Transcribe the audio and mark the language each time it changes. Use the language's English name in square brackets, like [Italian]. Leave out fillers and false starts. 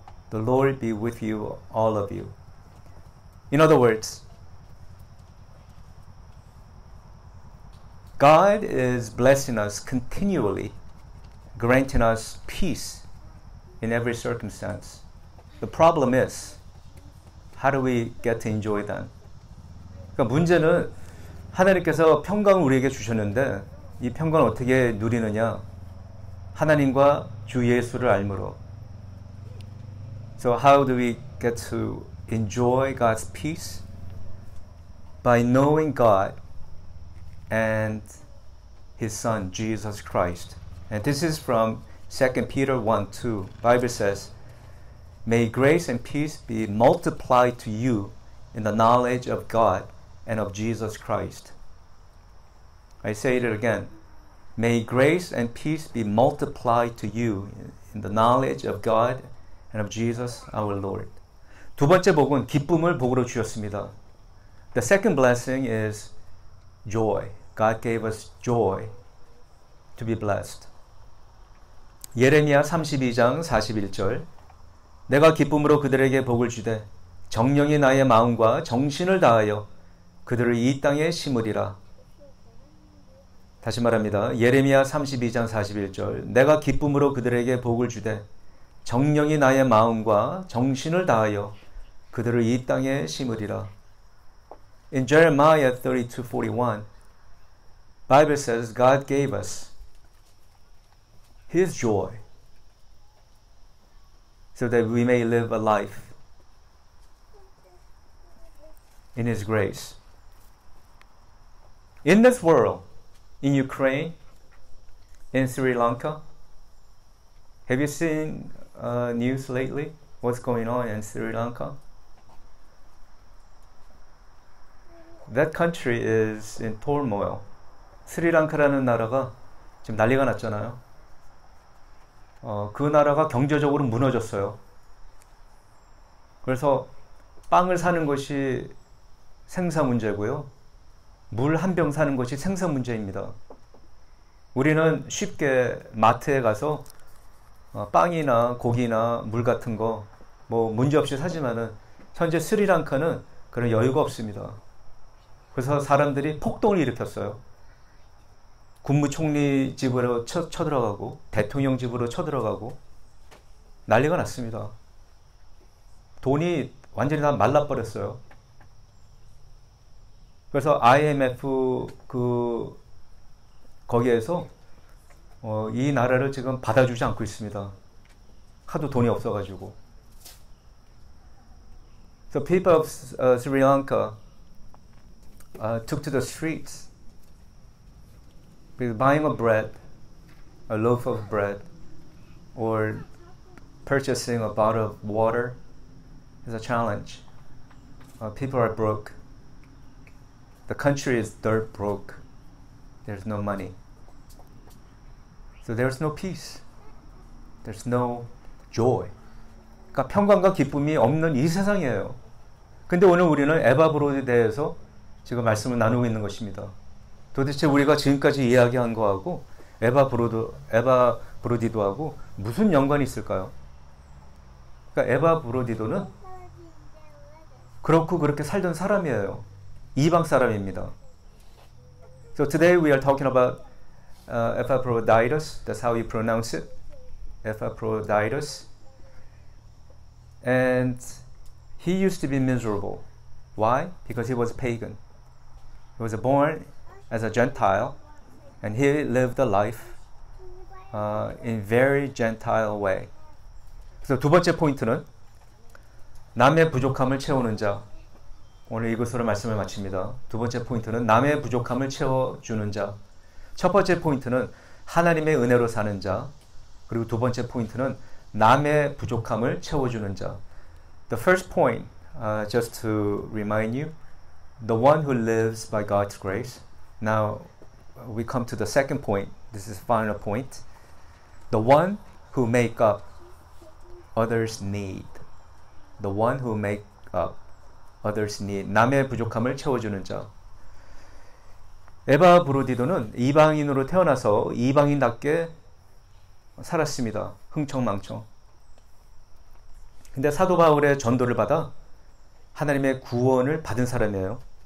[English] The Lord be with you, all of you. In other words, God is blessing us continually, granting us peace in every circumstance. The problem is, how do we get to enjoy that? [Korean] 그러니까 문제는 하나님께서 평강을 우리에게 주셨는데 이 평강을 어떻게 누리느냐? 하나님과 주 예수를 알므로. [English] So how do we get to enjoy God's peace? By knowing God and His Son, Jesus Christ. And this is from 2 Peter 1:2. Bible says, may grace and peace be multiplied to you in the knowledge of God and of Jesus Christ. I say it again. May grace and peace be multiplied to you in the knowledge of God and of Jesus our Lord. [Korean] 두 번째 복은 기쁨을 복으로 주셨습니다. [English] The second blessing is joy. God gave us joy to be blessed. [Korean] 예레미야 32장 41절 내가 기쁨으로 그들에게 복을 주되 정령이 나의 마음과 정신을 다하여 그들을 이 땅에 심으리라. 다시 말합니다. 예레미야 32장 41절 내가 기쁨으로 그들에게 복을 주되 정령이 나의 마음과 정신을 다하여 그들을 이 땅에 심으리라. [English] In Jeremiah 32:41, Bible says God gave us His joy so that we may live a life in His grace. In this world, in Ukraine, in Sri Lanka, have you seen news lately? What's going on in Sri Lanka? That country is in turmoil. [Korean] 스리랑카라는 나라가 지금 난리가 났잖아요. 그 나라가 경제적으로 무너졌어요. 그래서 빵을 사는 것이 생사 문제고요. 물 한 병 사는 것이 생산 문제입니다. 우리는 쉽게 마트에 가서 빵이나 고기나 물 같은 거 뭐 문제 없이 사지만은 현재 스리랑카는 그런 여유가 없습니다. 그래서 사람들이 폭동을 일으켰어요. 국무총리 집으로 쳐들어가고 대통령 집으로 쳐들어가고 난리가 났습니다. 돈이 완전히 다 말라버렸어요. 그래서 IMF 거기에서 이 나라를 지금 받아주지 않고 있습니다. 하도 돈이 없어가지고. [English] So people of Sri Lanka took to the streets because buying a loaf of bread, or purchasing a bottle of water is a challenge. People are broke. The country is dirt broke. There's no money. So there's no peace. There's no joy. [Korean] 그러니까 평강과 기쁨이 없는 이 세상이에요. 근데 오늘 우리는 에바 브로디에 대해서 지금 말씀을 나누고 있는 것입니다. 도대체 우리가 지금까지 이야기한 거하고 에바 브로디도하고 무슨 연관이 있을까요? 그러니까 에바 브로디도는 그렇고 그렇게 살던 사람이에요. 이방 사람입니다. [English] So today we are talking about Epaphroditus. That's how you pronounce it. Epaphroditus. And he used to be miserable. Why? Because he was pagan. He was born as a Gentile, and he lived a life in very Gentile way. [Korean] 그래서 두 번째 포인트는 남의 부족함을 채우는 자. 오늘 이것으로 말씀을 마칩니다. 두 번째 포인트는 남의 부족함을 채워주는 자. 첫 번째 포인트는 하나님의 은혜로 사는 자. 그리고 두 번째 포인트는 남의 부족함을 채워주는 자. [English] The first point, just to remind you, the one who lives by God's grace. Now we come to the second point. This is the final point. The one who make up others' need. The one who make up others' need. [Korean] 남의 부족함을 채워주는 자. 에바 브로디도는 이방인으로 태어나서 이방인답게 살았습니다. 흥청망청. 근데 사도 바울의 전도를 받아 하나님의 구원을 받은 사람이에요.